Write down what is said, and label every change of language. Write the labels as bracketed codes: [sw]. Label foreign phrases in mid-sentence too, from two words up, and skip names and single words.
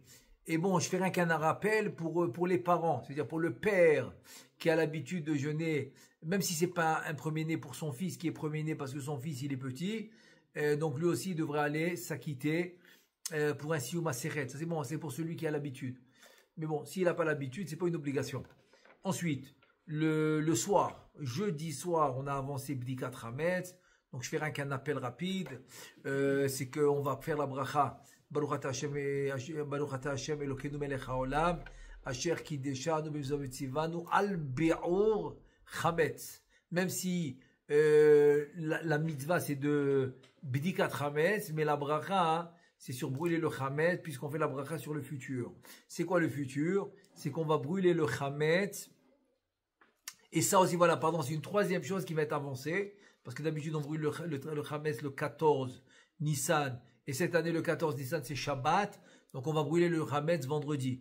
[fr] Et bon, je fais rien qu'un rappel pour les parents, c'est-à-dire pour le père qui a l'habitude de jeûner, même si c'est pas un premier-né pour son fils qui est premier-né parce que son fils il est petit, donc lui aussi il devrait aller s'acquitter pour un [he] סיום מסכת. [fr] Ça c'est bon, c'est pour celui qui a l'habitude. Mais bon, s'il n'a pas l'habitude, c'est pas une obligation. Ensuite, le soir, jeudi soir, on a avancé [he] בדיקת חמץ. [fr] Donc je fais rien qu'un appel rapide, c'est qu'on va faire la bracha [he] ברוך אתה השם אלוקינו מלך העולם אשר קדשנו במצוות וציוונו על ביעור חמץ. [fr] Même si la mitzvah c'est de [he] בדיקת חמץ, [fr] mais la bracha c'est sur brûler le Chametz, puisqu'on fait la bracha sur le futur. C'est quoi le futur? C'est qu'on va brûler le Chametz. Et ça aussi, voilà, pardon, c'est une troisième chose qui va être avancée, parce que d'habitude on brûle le Chametz le 14 Nissan, et cette année le 14 Nissan c'est Shabbat, donc on va brûler le Chametz vendredi.